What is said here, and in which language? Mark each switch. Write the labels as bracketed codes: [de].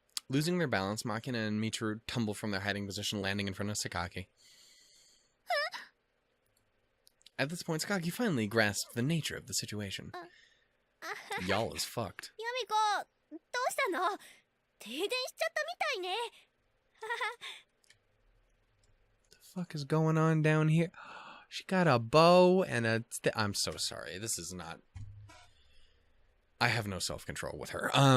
[en] Losing their balance, Makina and Mitiru tumble from their hiding position, landing in front of Sakaki. At this point, Sakaki finally grasps the nature of the situation. Y'all is fucked. [ja] Yumiko, どうしたの?停電しちゃったみたいね. [en] The fuck is going on down here? She got a bow and a... I'm so sorry. This is not... I have no self-control with her.